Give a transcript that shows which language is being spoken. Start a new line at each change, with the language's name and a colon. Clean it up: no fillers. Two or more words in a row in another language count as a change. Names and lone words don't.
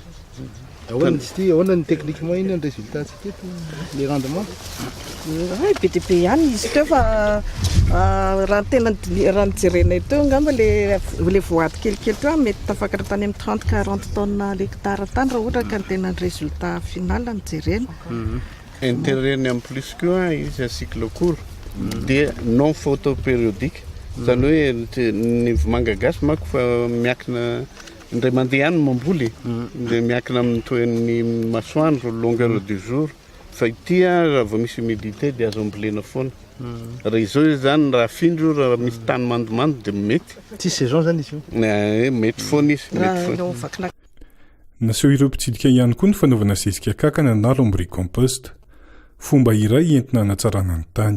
Malagasy: ahoana izy ty ahoana ny techniquement iny ny résultat tsy teto le rendement be dia be ihany izy teo fa raha tena raha nijerenay teo ngamba le voady kelikely teo mety tafakatra tany amin'ny
French: 30-40 tonnes l'hectare
Malagasy: tany raha ohatra ka ny tena ny
French: résultat final
Malagasy: nijerena
French: intérêt en plus que
Malagasy: izy
French: à cycle court
Malagasy: de
French: non photopériodique
Malagasy: zany hoe ny vomanga gasy manko fa miakina indray mandeha ihany mamboly de miakina amin'ny toen'ny masoandro
French: longueur du jour
Malagasy: fa ity raha vao misy humidité de azo ambolena foana raha izao zany raha findro raha misy tany mandomando de mety tsy saison zany izy io mety foana izy mety foana naseho ireo mpitsidika ihany koa ny fanaovana zezika kakana na lombricompost fomba iray entina hanatsarana ny tany